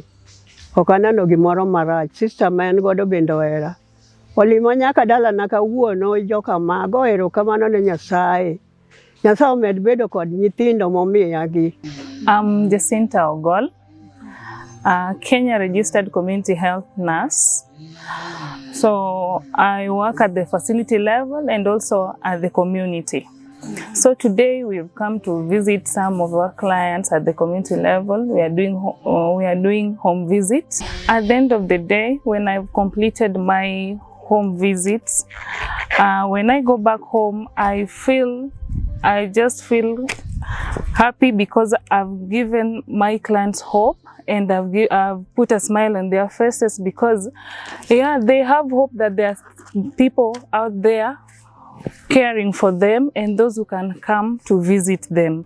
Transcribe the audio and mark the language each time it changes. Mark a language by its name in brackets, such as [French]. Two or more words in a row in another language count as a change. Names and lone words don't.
[Luo (Kenya and Tanzania)] Ok aneno gimoro marach. Sister ma en godo bende ohera. Olimo nyaka dalana kawuono joka mago erokamano ne Nyasaye. Nyasaye omed bedo kod nyithindo momiyagi. [English] I'm Jacinta Ogol, a Kenya registered community health nurse. So I work at the facility level and also at the community. So today we've come to visit some of our clients at the community level. We are doing home visits. At the end of the day, when I've completed my home visits, when I go back home, I just feel happy because I've given my clients hope, and I've put a smile on their faces because, yeah, they have hope that there are people out there caring for them and those who can come to visit them.